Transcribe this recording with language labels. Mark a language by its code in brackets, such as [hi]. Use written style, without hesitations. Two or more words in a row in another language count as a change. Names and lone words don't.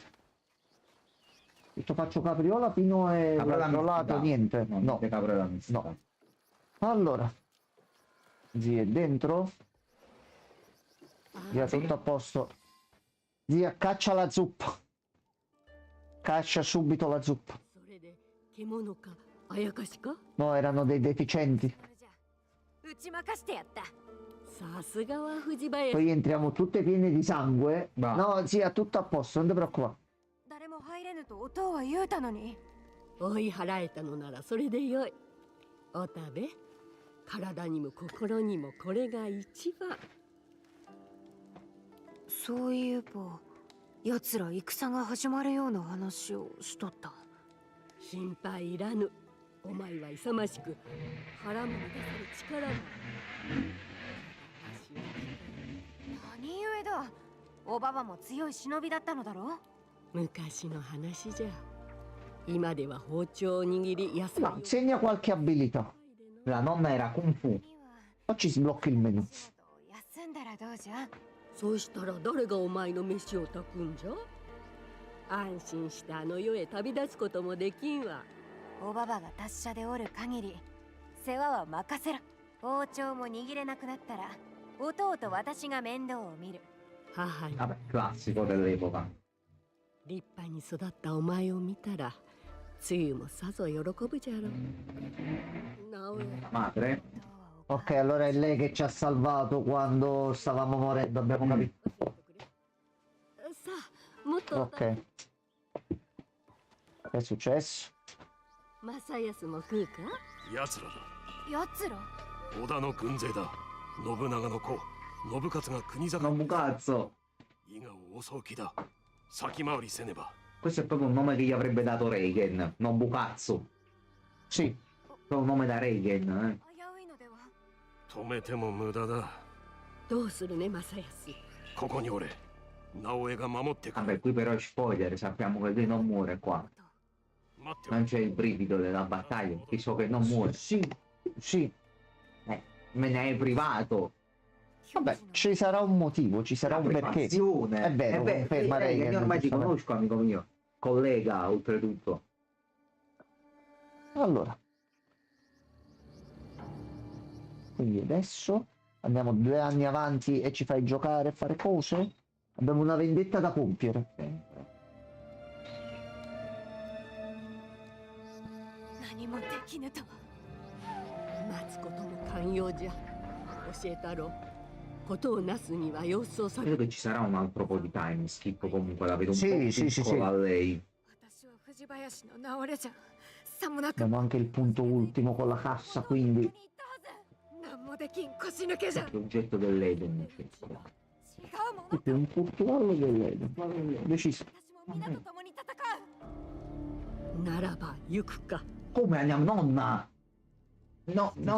[it] Questo faccio capriola fino all'altro lato, niente. No. No. Allora. Zia è dentro. Zia tutto a posto. Zia caccia la zuppa. Caccia subito la zuppa. [ja] それで獣かあやかしか？ [it] No, erano dei deficienti. [ja] 打ち負かしてやった。さすがは藤林。 [it] Poi entriamo tutte piene di sangue. No, sì, è tutto a posto, non ti preoccupare. [ja] 誰も入れぬと音は言うたのに。追い払えたのならそれでよい。おたべ、体にも心にもこれが一番。そういえば、奴ら戦が始まるような話をしとった。心配いらぬ。お前は勇ましく腹も満たせる力も。何故だ。おばばも強い忍びだったのだろう。昔の話じゃ。今では包丁を握り野菜。 [it] No, segna qualche abilità. La nonna era Kung Fu. Poi ci sblocchi il menu. [ja] 休んだらどうじゃ。そうしたら誰がお前の飯を炊くんじゃ。安心してあの世へ旅立つこともできんわ。おばばが達者でおる限り世話は任せろ。包丁も握れなくなったら弟と私が面倒を見る。母に [it] Vabbè, classico dell'epoca. [ja] 立派に育ったお前を見たらつゆもさぞ喜ぶじゃろう。直江 [it] Madre. Ok, allora è lei che ci ha salvato quando stavamo morendo, abbiamo capito. [ja] さあもっと [it] Ok. Che è successo? [ja] 正康も食うか。奴らだ。奴ら織田の軍勢だ。信長の子、信勝が国境 [it] Non cazzo. [ja] 伊賀を襲う気だ。先回りせねば。 [it] Questo è proprio un nome che gli avrebbe dato Reagan, non Bukazzo. Sì. È un nome da Reagan, [ja] 危ういのでは。止めても無駄だ。どうするね正康。ここにおれ。直江が守ってくる。 [it] Vabbè, qui però è spoiler, sappiamo che lui non muore qua. [ja] 待ってお [it] Non [ja] れ。 [it] c'è il brivido della battaglia, perché so che non muore. Sì, sì. Me ne hai privato. Vabbè, ci sarà un motivo, ci sarà un perché. Privazione. È vero, conferma Reagan, io ormai ti giustamente. conosco, amico mio. Collega, oltretutto. Allora. Quindi adesso andiamo 2 anni avanti e ci fai giocare e fare cose? Abbiamo una vendetta da compiere. [ja] 何もできぬとは。待つことも寛容じゃ。教えたろう。ことをなすには様子を探 [it] Credo che ci sarà un altro po' di [en] time skip, [it] comunque la vedo un Sì, po' sì, sì, piccola sì. a lei. [ja] 私は藤林の流れじゃ。さもなく [it] Abbiamo anche il punto ultimo con la cassa, quindi [ja] 何もできん腰抜けじゃ。違 [it] L'oggetto dell'Eden. [ja] うもの。 [it] è un portugallo dell'Eden. Deciso. [ja] 私も皆と共に戦う。ならば行くか。 [it] Come andiamo, nonna? No, no,